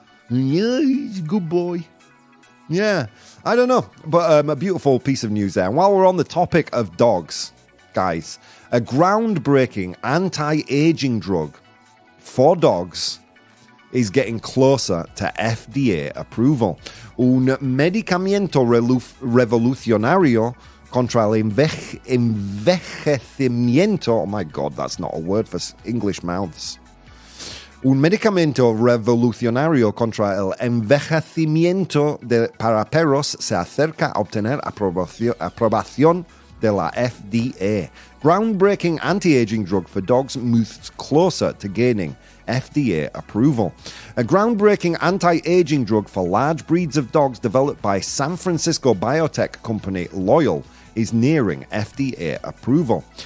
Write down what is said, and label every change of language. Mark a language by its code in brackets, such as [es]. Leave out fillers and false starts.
[en] Yeah, he's a good boy. Yeah, I don't know, but a beautiful piece of news there. And while we're on the topic of dogs, guys, a groundbreaking anti-aging drug for dogs is getting closer to FDA approval. [es] Un medicamento revolucionario contra el envejecimiento. [en] Oh my God, that's not a word for English mouths. [es] Un medicamento revolucionario contra el envejecimiento para perros se acerca a obtener aprobación de la FDA. [en] Groundbreaking anti-aging drug for dogs moves closer to gaining FDA approval. A groundbreaking anti-aging drug for large breeds of dogs developed by San Francisco biotech company Loyal is nearing FDA approval.